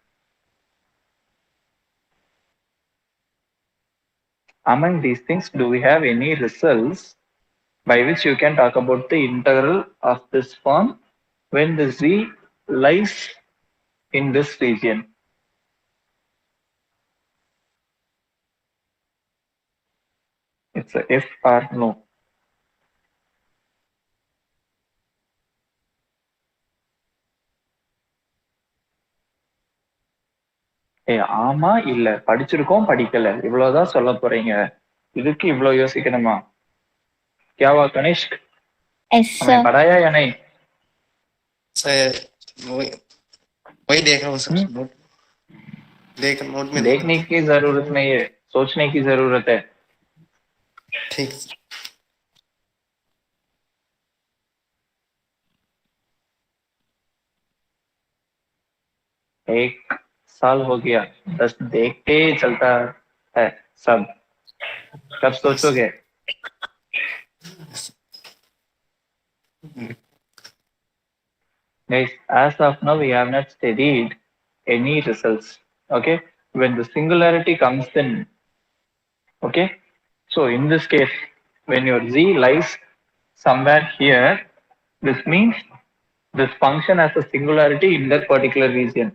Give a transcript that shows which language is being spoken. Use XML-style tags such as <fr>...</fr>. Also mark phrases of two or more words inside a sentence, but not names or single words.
<en>Among these things, do we have any results by which you can talk about the integral of this form when the Z lies in this region? It's a yes or no.</en> <ta>ஆமா இல்ல படிச்சிருக்கோம் படிக்கல இவ்வளவுதான் சொல்ல போறீங்க, இதுக்கு இவ்வளவு யோசிக்கணுமா?</ta> <hi>क्या कनिष्क?</hi> <en>Yes,</en> <hi>हमें</hi> <en>sir.</en> <hi>पढ़ाया या नहीं? सर वही देख रहा हूँ सर। नोट में देखने की जरूरत नहीं है, सोचने की जरूरत है। ठीक। एक साल हो गया, बस देखते ही चलता है सब, कब सोचोगे?</hi> <en>Guys, as of now we have not studied any results. Okay, when the singularity comes in, okay, so in this case when your Z lies somewhere here, this means this function has a singularity in that particular region.</en>